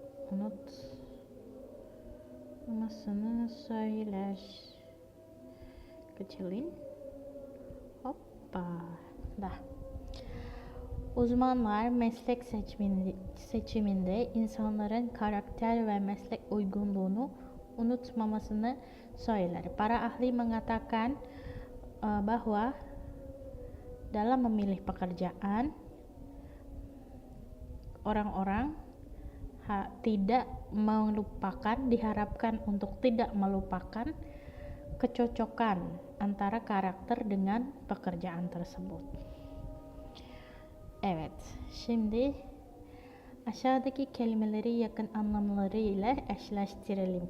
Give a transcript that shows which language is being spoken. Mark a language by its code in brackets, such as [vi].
[tr] Unutmamasını söyler. [id] Kecilin. [tr] Hoppa. Dah. Uzmanlar meslek seçiminde insanların karakter ve meslek uygunluğunu unutmamasını söyler. [id] Para ahli mengatakan bahwa dalam memilih pekerjaan, orang-orang tidak melupakan, diharapkan untuk tidak melupakan kecocokan antara karakter dengan pekerjaan tersebut. [tr] Evet, şimdi aşağıdaki kelimeleri yakın anlamları ile eşleştirelim.